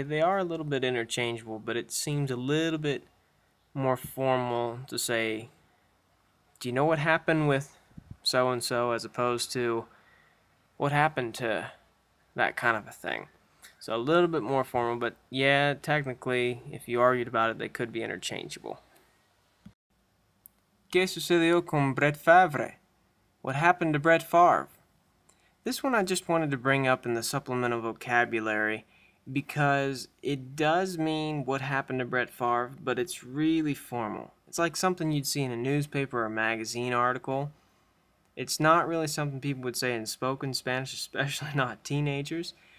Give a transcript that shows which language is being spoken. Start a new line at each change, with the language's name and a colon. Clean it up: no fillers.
English: They are a little bit interchangeable, but it seems a little bit more formal to say, do you know what happened with so-and-so, as opposed to what happened to that kind of a thing. So a little bit more formal, but yeah, technically, if you argued about it, they could be interchangeable.
Spanish: ¿Qué sucedió con Brett Favre?
English: What happened to Brett Favre? This one I just wanted to bring up in the supplemental vocabulary because it does mean what happened to Brett Favre, but it's really formal. It's like something you'd see in a newspaper or magazine article. It's not really something people would say in spoken Spanish, especially not teenagers.